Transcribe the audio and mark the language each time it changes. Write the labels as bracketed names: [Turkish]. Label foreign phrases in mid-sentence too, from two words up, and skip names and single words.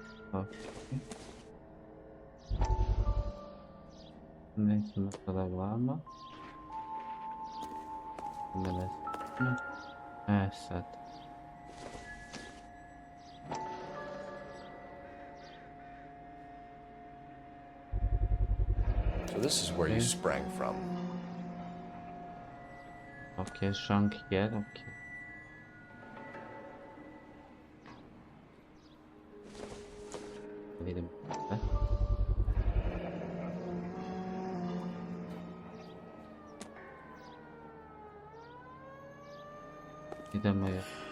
[Bosnian] Nećemo sada vama. Sad. [English] So this is where you sprang from. Okay, shrunk here, okay. [Bosnian] Vidimo. Idemo je.